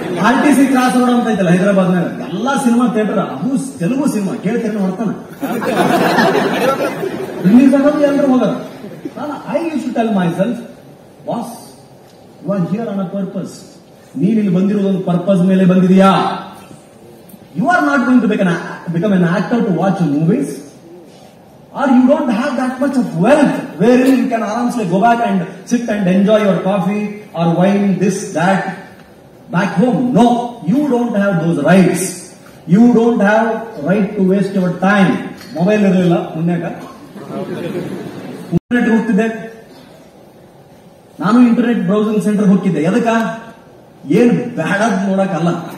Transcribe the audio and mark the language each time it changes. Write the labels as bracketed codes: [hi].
[kn] RTC cross road ಅಂತ ಐತಲ್ಲ ಹೈದರಾಬಾದ್ನಾಗ, ಎಲ್ಲಾ ಸಿನಿಮಾ ಥಿಯೇಟರ್, ಅದು ತೆಲುಗು ಸಿನಿಮಾ ಕೇಳ್ತೇನೆ ಹೊಡ್ತಾನ. ರಿಲೀಸ್ ಆಗೋದು ಎಲ್ಲರೂ ಹೋಗೋರು. [en] I used to tell myself, boss you are here on a purpose. [kn] ನೀನ್ ಇಲ್ಲಿ ಬಂದಿರೋದೊಂದು ಪರ್ಪಸ್ ಮೇಲೆ ಬಂದಿದೆಯಾ? [en] You are not going to become an actor to watch movies, or you don't have that much of wealth wherein you can aramsely go back and sit and enjoy your coffee or wine, this, that, back home. No, you don't have those rights. You don't have right to waste your time. [kn] Mobile ಇರಲಿಲ್ಲ ಮುನ್ಯಾಗ, internet ಹೋಗ್ತಿದ್ದೆ ನಾನು. Internet browsing centre ಹೋಗ್ತಿದ್ದೆ. ಎದಕ್ಕ? ಏನ್ ಬ್ಯಾಡದ್ ನೋಡಕ್ಕಲ್ಲ.